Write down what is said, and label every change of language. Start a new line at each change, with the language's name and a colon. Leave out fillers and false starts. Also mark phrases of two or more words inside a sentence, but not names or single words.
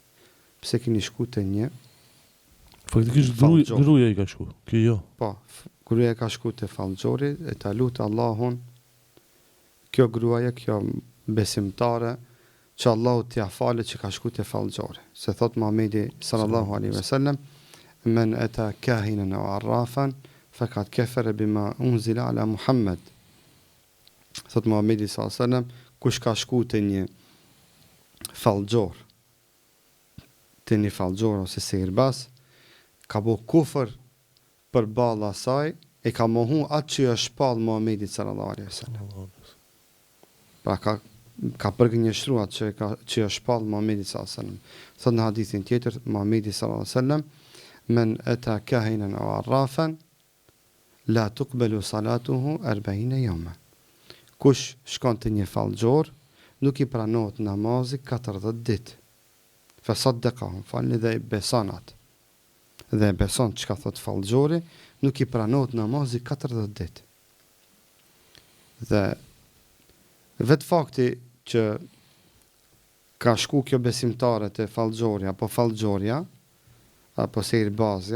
Albanian: Pse keni shku te një? Faktikisht gruaja i ka shku. Kjo jo. Po, gruaja ka shku te fallxhori e ta lut Allahun. Kjo gruaja, kjo besimtare, që Allahu t'ja falë që ka shku te fallxhori. Se thot Muhamedi
Arabic: صلى الله عليه وسلم, من أتى كاهنا أو عرافا فقد كفر بما أنزل على محمد.
Albanian: Thot Muhamedi
Arabic: صلى الله عليه وسلم,
Albanian: kush ka shku te një fallxhor, ose sihirbaz, ka bo kufër për balla asaj e ka mohu atë që është shpall Muhamedi sallallahu alaihi wasallam. Pra ka përgënjeshtruar atë që është shpall Muhamedi
Arabic: صلى الله عليه وسلم.
Albanian: Thot në hadithin tjetër Muhamedi
Arabic: صلى الله عليه وسلم, من أتى كاهنا أو عرافا لا تقبل صلاته 40 يوما.
Albanian: Kush shkon te një fallxhor, nuk i pranohet namazi 40 ditë.
Arabic: فصدقهم,
Albanian: falni dhe beson atë. Dhe beson çka thot fallxhori, nuk i pranohet namazi 40 ditë. Dhe vetë fakti që ka shku kjo besimtare te fallxhori apo fallxhoria apo sihirbazja